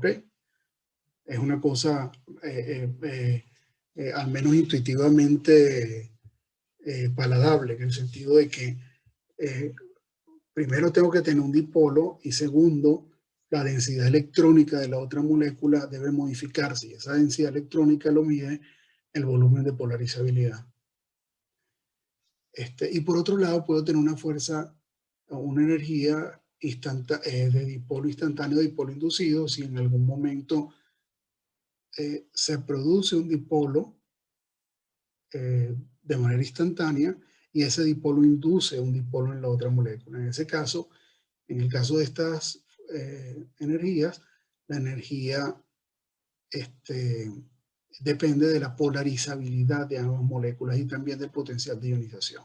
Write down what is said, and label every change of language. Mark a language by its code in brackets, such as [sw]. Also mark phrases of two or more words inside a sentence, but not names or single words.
[es] Es una cosa, al menos intuitivamente paladable, en el sentido de que primero tengo que tener un dipolo y segundo, la densidad electrónica de la otra molécula debe modificarse y esa densidad electrónica lo mide el volumen de polarizabilidad. Y por otro lado puedo tener una fuerza o una energía de dipolo instantáneo, dipolo inducido, si en algún momento se produce un dipolo de manera instantánea y ese dipolo induce un dipolo en la otra molécula. En ese caso, en el caso de estas energías, la energía depende de la polarizabilidad de ambas moléculas y también del potencial de ionización.